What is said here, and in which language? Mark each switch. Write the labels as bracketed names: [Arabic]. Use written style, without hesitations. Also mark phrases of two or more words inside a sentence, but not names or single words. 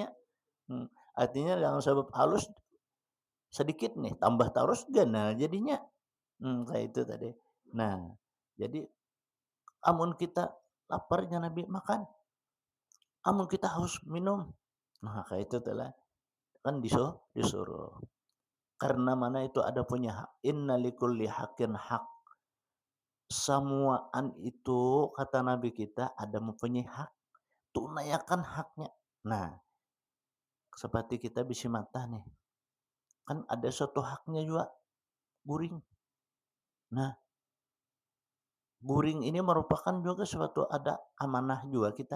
[Banjar] Artinya yang sebab halus sedikit nih, tambah terus ganal jadinya. Kayak itu tadi. Nah, jadi amun kita laparnya Nabi makan, amun kita haus minum. Nah, kayak itu telah kan disuruh. Karena mana itu ada punya hak. [Arabic] إن لكل حق حق. [Banjar] Semuaan itu kata Nabi kita ada mempunyai hak. Tunaikan haknya. Nah, seperti kita bisi mata nih. Kan ada suatu haknya juga. Guring. Nah, guring ini merupakan juga suatu ada amanah juga kita.